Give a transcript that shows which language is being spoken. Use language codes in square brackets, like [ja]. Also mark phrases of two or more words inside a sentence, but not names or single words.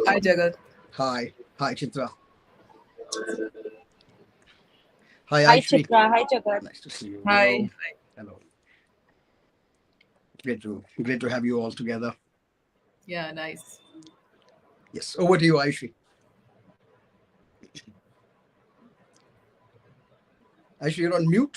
[en] Hi, Jagat. Hi. Hi, Chitra. Hi, Hi, Ayushree. Chitra. Hi, Jagat. Nice to see you. Hi. Hello. Hello. Great to have you all together. Yeah, nice. Yes. Over to you, Ayushree. Ayushree, you're on mute.